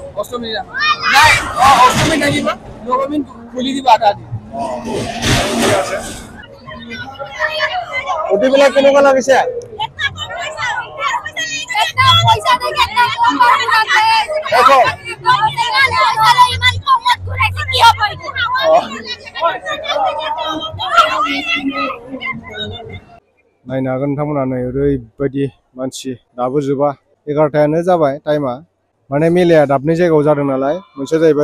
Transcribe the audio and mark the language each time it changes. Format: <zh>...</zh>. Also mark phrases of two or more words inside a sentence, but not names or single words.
<as>অষ্টমী দিনা নাই অষ্টমী থাকিব নবমী খুলি দিবা আটা দি ঠিক আছে অতিবিলাক কেনেকুৱা লাগিছে দেখো</as> <brx>नायनो हागोन नोंथांमोना नै ओरैबायदि मानसि दाबो जोबा 11टायानो जाबाय टाइमा माने मेलाया दाबनै जायगायाव जादों नालाय मोनसे जाहैबाय</brx>